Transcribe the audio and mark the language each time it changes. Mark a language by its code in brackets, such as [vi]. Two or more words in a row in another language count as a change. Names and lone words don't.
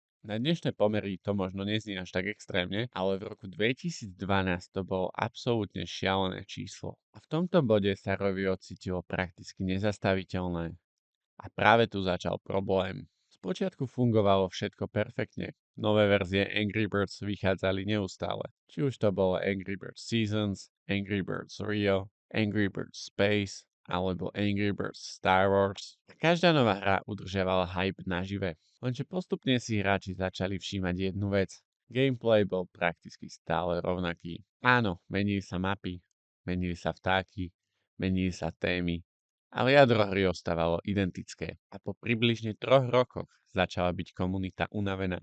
[sk] Na dnešné pomery to možno neznie až tak extrémne, ale v roku 2012 to bolo absolútne šialené číslo. A v tomto bode sa Rovio cítilo prakticky nezastaviteľné. A práve tu začal problém. Spočiatku fungovalo všetko perfektne. Nové verzie Angry Birds vychádzali neustále. Či už to bolo Angry Birds Seasons, Angry Birds Rio, Angry Birds Space alebo Angry Birds Star Wars. Každá nová hra udržiavala hype nažive. Lenže postupne si hráči začali všímať jednu vec. Gameplay bol prakticky stále rovnaký. Áno, menili sa mapy, menili sa vtáky, menili sa témy, ale jadro hry ostávalo identické a po približne 3 rokoch začala byť komunita unavená.